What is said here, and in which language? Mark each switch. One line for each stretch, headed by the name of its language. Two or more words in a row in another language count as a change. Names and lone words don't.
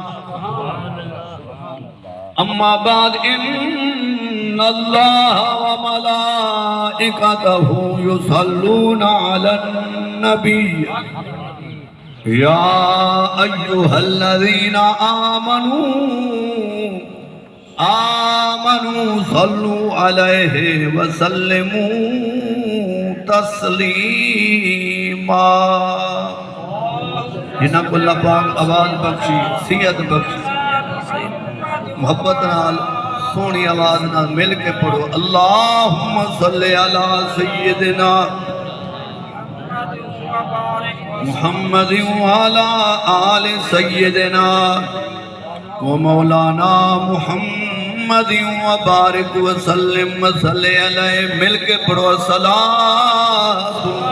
Arabic: أما بعد إن الله وملائكته يصلون على النبي يا أيها الذين آمنوا صلوا عليه وسلموا
Punjabi: تسلیما جنہاں کو اللہ پاک آواز بخشی صحت بخشی محبت نال سونی آواز نال مل کے پڑھو
Arabic: اللہم صلی علی سیدنا محمد وعلی آل سیدنا ومولانا محمد وبارک وسلم صلی علیہ
Punjabi: مل کے پڑھو
Arabic: الصلاۃ